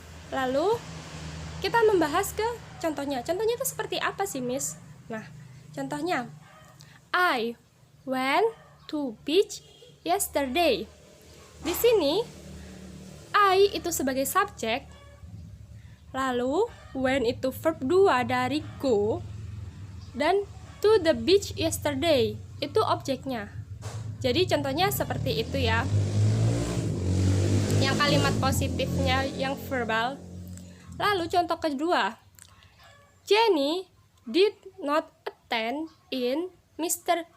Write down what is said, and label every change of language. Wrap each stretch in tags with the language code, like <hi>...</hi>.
<id>Lalu kita membahas ke contohnya. Contohnya itu seperti apa sih, Miss? Nah, contohnya,</id> <en>I went to beach yesterday.</en> <id>Di sini I itu sebagai subjek, lalu when itu verb 2 dari go, dan</id> <en>to the beach yesterday</en> <id>itu objeknya. Jadi contohnya seperti itu ya. Yang kalimat positifnya yang verbal. Lalu contoh kedua,</id> <en>Jenny did not attend in Mr.</en>